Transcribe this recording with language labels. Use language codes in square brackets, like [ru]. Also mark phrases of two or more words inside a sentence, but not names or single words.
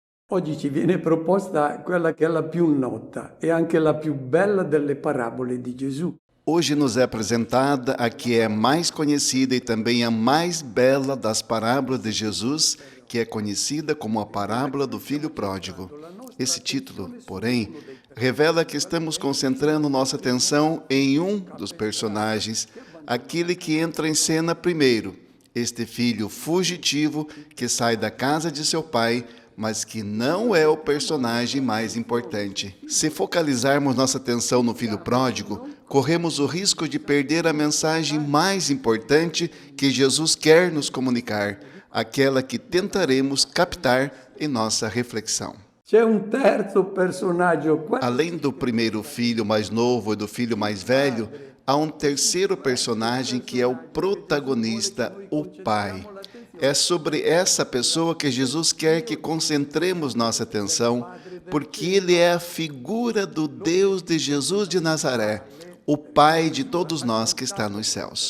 [it] Oggi ci viene proposta quella che è la più nota e anche la più bella delle parabole di Gesù. [pt] Hoje nos é apresentada a que é mais conhecida e também a mais bela das parábolas de Jesus, que é conhecida como a parábola do filho pródigo. Esse título, porém, revela que estamos concentrando nossa atenção em um dos personagens, aquele que entra em cena primeiro, este filho fugitivo que sai da casa de seu pai, mas que não é o personagem mais importante. Se focalizarmos nossa atenção no filho pródigo, corremos o risco de perder a mensagem mais importante que Jesus quer nos comunicar, aquela que tentaremos captar em nossa reflexão. [it] C'è un terzo personaggio. [pt] Além do primeiro filho mais novo e do filho mais velho, há um terceiro personagem que é o protagonista, o pai. É sobre essa pessoa que Jesus quer que concentremos nossa atenção, porque ele é a figura do Deus de Jesus de Nazaré, o Pai de todos nós que está nos céus.